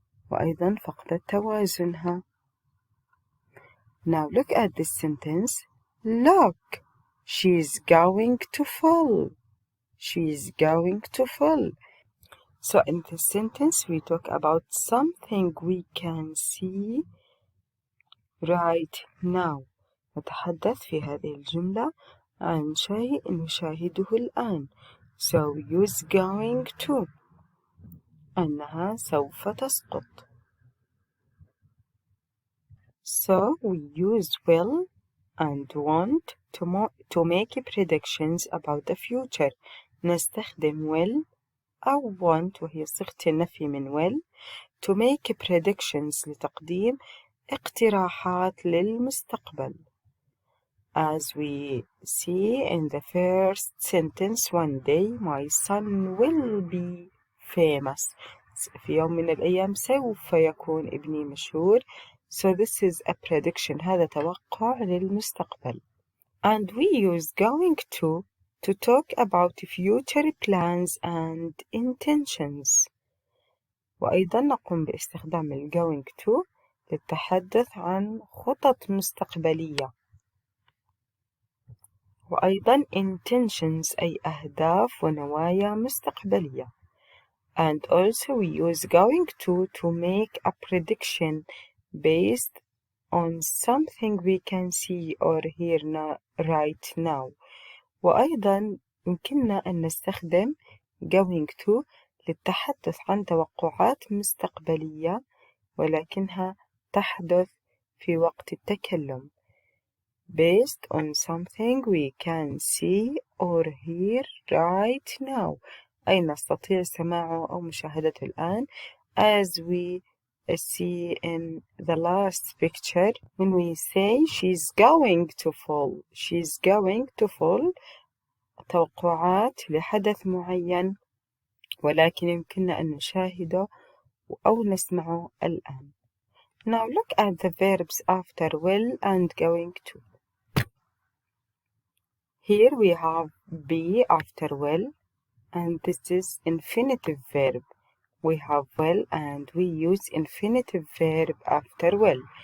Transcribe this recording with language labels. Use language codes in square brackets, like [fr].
[ar] وأيضا فقدت توازنها. [en] Now look at this sentence. Look, She's going to fall. She's going to fall. So in this sentence we talk about something we can see right now. [ar] نتحدث في هذه الجملة عن شيء نشاهده الآن. [en] So we use going to [ar] أنها سوف تسقط. [en] So we use will and want to make predictions about the future. [ar] نستخدم will أو want وهي صيغة النفي من will [en] to make predictions [ar] لتقديم اقتراحات للمستقبل. [en] As we see in the first sentence, one day my son will be famous. [ar] في يوم من الأيام سوف يكون ابني مشهور. [en] So this is a prediction. [ar] هذا توقع للمستقبل. [en] And we use going to talk about future plans and intentions. [ar] وأيضا نقوم باستخدام ال going to للتحدث عن خطط مستقبلية. وأيضا intentions أي أهداف ونوايا مستقبلية. [en] And also we use going to make a prediction based on something we can see or hear right now. [ar] وأيضا يمكننا أن نستخدم going to للتحدث عن توقعات مستقبلية ولكنها تحدث في وقت التكلم. [en] Based on something we can see or hear right now [ar] أي نستطيع سماعه أو مشاهدته الآن. [en] As we see in the last picture when we say she's going to fall. She's going to fall [ar] توقعات لحدث معين ولكن يمكننا أن نشاهده أو نسمعه الآن. [en] Now look at the verbs after will and going to. Here we have be after will and this is infinitive verb. We have will and we use infinitive verb after will.